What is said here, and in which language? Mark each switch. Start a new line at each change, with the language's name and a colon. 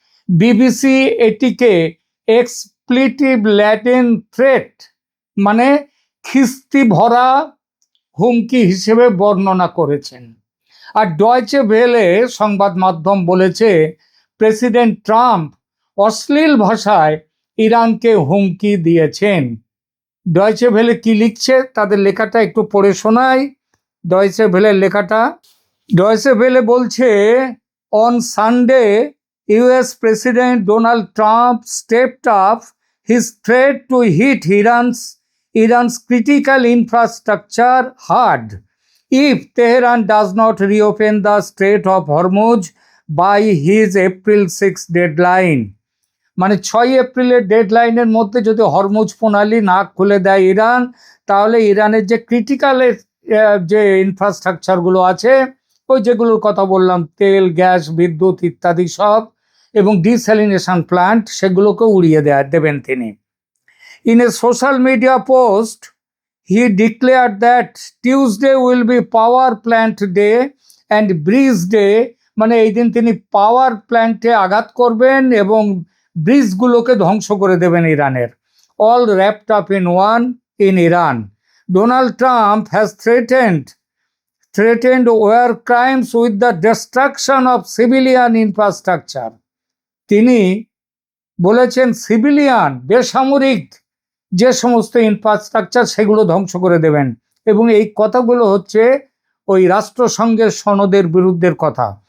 Bangla: BBC এটিকে
English: expletive laden threat
Bangla: মানে খিস্তি ভরা হুমকি হিসেবে বর্ণনা করেছেন। আর ডয়েচে ভেলে সংবাদ মাধ্যম বলেছে প্রেসিডেন্ট ট্রাম্প অশ্লীল ভাষায় ইরানকে হুমকি দিয়েছেন। ডয়েচে ভেলে কি লিখছে তাদের লেখাটা একটু পড়ে শোনাই। ডয়েচে ভেলের লেখাটা, ডয়েচে ভেলে বলছে,
English: On Sunday US president Donald Trump stepped up his threat to hit Iran's critical infrastructure hard if Tehran does not reopen the Strait of Hormuz by his April 6 deadline.
Bangla: মানে 6 এপ্রিলের ডেডলাইনের মধ্যে যদি Hormuz প্রণালী না খুলে দেয় Iran, তাহলে ইরানের যে ক্রিটিক্যালের যে ইনফ্রাস্ট্রাকচারগুলো আছে, ওই যেগুলোর কথা বললাম, তেল, গ্যাস, বিদ্যুৎ ইত্যাদি সব, এবং ডিস্যালিনেশন প্ল্যান্ট, সেগুলোকে উড়িয়ে দেবেন তিনি।
English: in a social media post he declared that Tuesday will be power plant day and bridge day,
Bangla: মানে এই দিন তিনি পাওয়ার প্ল্যান্টে আঘাত করবেন এবং ব্রিজগুলোকে ধ্বংস করে দেবেন ইরানের।
English: অল wrapped up in one in Iran. Donald Trump has threatened war crimes with the destruction of civilian infrastructure.
Bangla: তিনি বলেছেন সিভিলিয়ান, বেসামরিক যে সমস্ত ইনফ্রাস্ট্রাকচার, সেগুলো ধ্বংস করে দেবেন। এবং এই কথাগুলো হচ্ছে ওই রাষ্ট্রসংঘের সনদের বিরুদ্ধের কথা।